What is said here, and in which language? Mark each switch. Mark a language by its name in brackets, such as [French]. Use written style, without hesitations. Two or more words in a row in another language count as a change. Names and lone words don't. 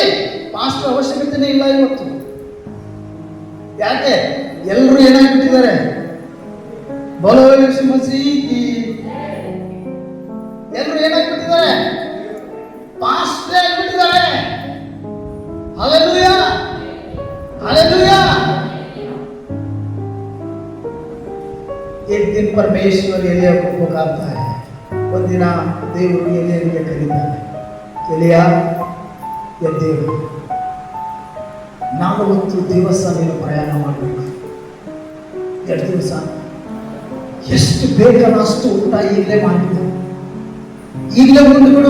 [Kannada] ಪಾಸ್ಟರ್ ಅವಶ್ಯಕತೆನೇ ಇಲ್ಲ ಇವತ್ತು. ಯಾಕೆ? ಎಲ್ಲರೂ ಏನಾಗ್ಬಿಟ್ಟಿದ್ದಾರೆ? [Hindi] बोलो येसु मसीही. [Kannada] ಎಲ್ಲರೂ ಏನಾಗ್ಬಿಟ್ಟಿದ್ದಾರೆ? ಪಾಸ್ಟರ್ ಆಗಿಬಿಟ್ಟಿದ್ದಾರೆ. ಹಲ್ಲೆಲೂಯಾ, ಹಲ್ಲೆಲೂಯಾ. [Hindi] एक दिन परमेश्वर एलिया को पुकारता है. [Kannada] ಒಂದು ದಿನ ದೇವರು ಎಲಿಯನಿಗೆ ಕರೀತಾನೆ, ಎಲಿಯಾ ಎದ್ದೇಳು, 40 ದಿವಸ ನೀನು ಪ್ರಯಾಣ ಮಾಡಬೇಕು. 2 ದಿವಸ ಎಷ್ಟು ಬೇಕಲ್ಲ ಅಷ್ಟು ಊಟ ಈಗಲೇ ಮಾಡಿದ್ದು, ಈಗಲೇ ಮುಂದ್ಬಿಡು.